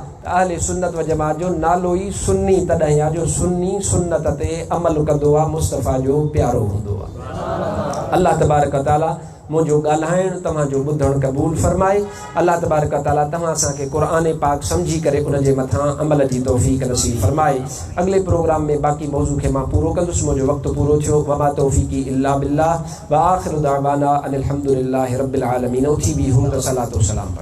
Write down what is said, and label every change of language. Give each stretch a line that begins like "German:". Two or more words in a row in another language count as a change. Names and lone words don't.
Sindhi: त अहले सुन्नत व जमात जो नालो ई सुन्नी तॾहिं आहे जो सुन्नी सुन्नत ते अमल कंदो आहे, मुस्तफ़ा जो प्यारो हूंदो आहे। अल्लाह
Arabic: تبارك وتعالى
Sindhi: मुंहिंजो ॻाल्हाइणु तव्हांजो ॿुधणु क़बूल फ़रमाए। अल्लाह
Arabic: تبارك وتعالى
Sindhi: तव्हां असांखे क़ुर पाक सम्झी करे उनजे मथां अमल जी तौफ़ीक़ नसीब फ़रमाए। अॻिले प्रोग्राम में बाक़ी मौज़ू खे मां पूरो कंदुसि। मुंहिंजो वक़्तु पूरो थियो।
Arabic: وما توفيقي إلا بالله وآخر دعوانا أن الحمد لله رب العالمين.
Sindhi: उथी बि हो त
Arabic: صلاة وسلام.